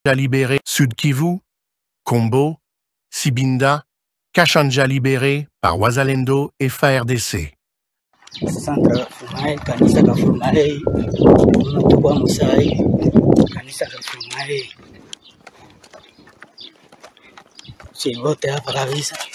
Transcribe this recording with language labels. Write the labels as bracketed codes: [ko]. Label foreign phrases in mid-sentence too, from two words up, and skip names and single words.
[fr] libéré, Sud Kivu, Kombo, Sibinda, Kashanja libéré par Wazalendo et FARDC. [sw] Sasa kanisa Kafurumai unatoka Musai, kanisa Kafurumai si wote hapa kabisa.